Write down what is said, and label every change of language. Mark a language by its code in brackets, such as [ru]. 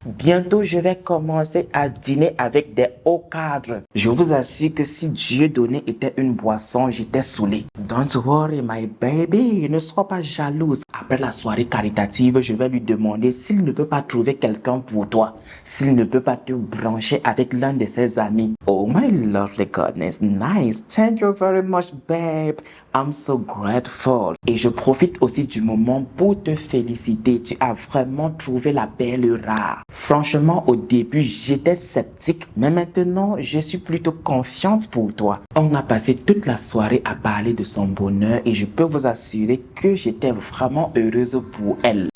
[fr] Bientôt, je vais commencer à dîner avec des hauts cadres. Je vous assure que si Dieudonné était une boisson, j'étais saoulé. [en] Don't worry, my baby, [fr] ne sois pas jalouse. Après la soirée caritative, je vais lui demander s'il ne peut pas trouver quelqu'un pour toi. S'il ne peut pas te brancher avec l'un de ses amis. [en] Oh my lovely goodness, nice. Thank you very much, babe. I'm so grateful. [fr] Et je profite aussi du moment pour te féliciter. Tu as vraiment trouvé la perle rare. Franchement, au début, j'étais sceptique, mais maintenant, je suis plutôt confiante pour toi. On a passé toute la soirée à parler de son bonheur et je peux vous assurer que j'étais vraiment heureuse pour elle.